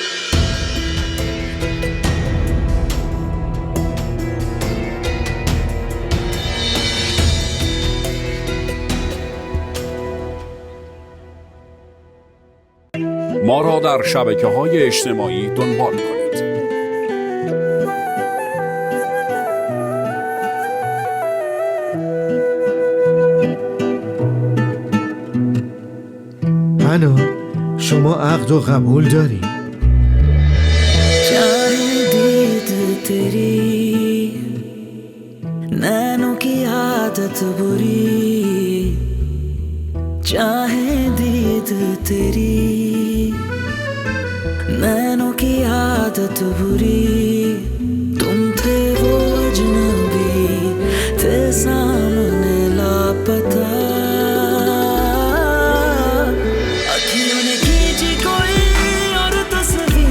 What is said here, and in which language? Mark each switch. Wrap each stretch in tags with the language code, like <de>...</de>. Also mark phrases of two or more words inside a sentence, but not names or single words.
<fa>ما را در شبکه‌های اجتماعی دنبال کنید. الو، شما عقد و قبول داری؟</fa> <hi>चाहे दीद तेरी नैनों की आदत बुरी, चाहे दीद तेरी नैनों की आदत बुरी, तुम थे वो अजनबी, थे सामने लापता, अखियों ने खींची कोई और तस्वीर</hi>